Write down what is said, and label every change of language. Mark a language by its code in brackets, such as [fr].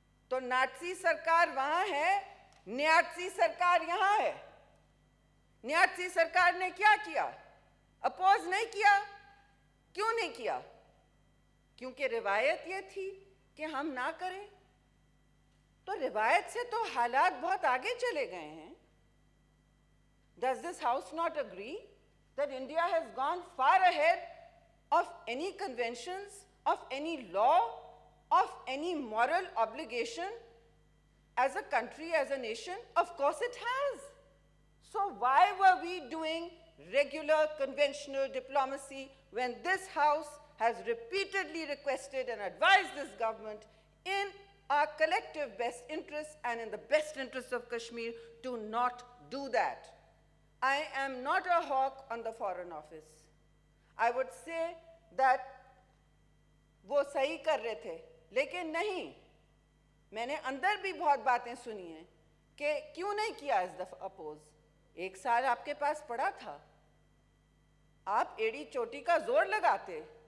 [ur] تو ناٹسی سرکار وہاں ہے, نیاتسی سرکار یہاں ہے. نیاتسی سرکار نے کیا کیا؟ اپوز نہیں کیا. کیوں نہیں کیا؟ کیونکہ روایت یہ تھی کہ ہم نہ کریں. تو روایت سے تو حالات بہت آگے چلے گئے ہیں. [en] Does this house not agree that India has gone far ahead of any conventions, of any law, of any moral obligation as a country, as a nation? Of course it has. So why were we doing regular conventional diplomacy when this house has repeatedly requested and advised this government in our collective best interest and in the best interest of Kashmir to not do that? I am not a hawk on the Foreign Office. I would say that [ur] وہ صحیح کر رہے تھے, لیکن نہیں, میں نے اندر بھی بہت باتیں سنی ہیں کہ کیوں نہیں کیا اس دفعہ اپوز. 1 سال آپ کے پاس پڑا تھا, آپ ایڑی چوٹی کا زور لگاتے.